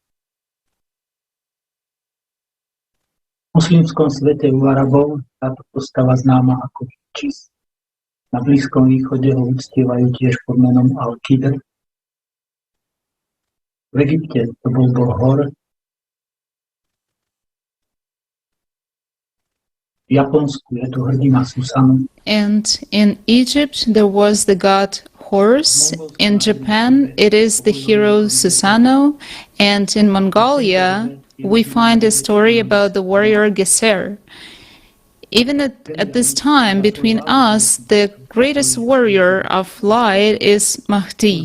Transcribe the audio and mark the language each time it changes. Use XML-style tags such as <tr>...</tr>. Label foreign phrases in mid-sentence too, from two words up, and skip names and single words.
<sk>V muslimskom svete u Arabov táto postava známa ako Čis. Na Blízkom východe ho uctievajú tiež pod menom Al-Qidr. V Egypte to bol boh hor. V Japonsku je to hrdina Susano.</sk> <en>And in Egypt there was the god Horus. In Japan it is the hero Susano. And in Mongolia we find a story about the warrior Geser. Even at this time, between us, the greatest warrior of light is Mahdi.</en>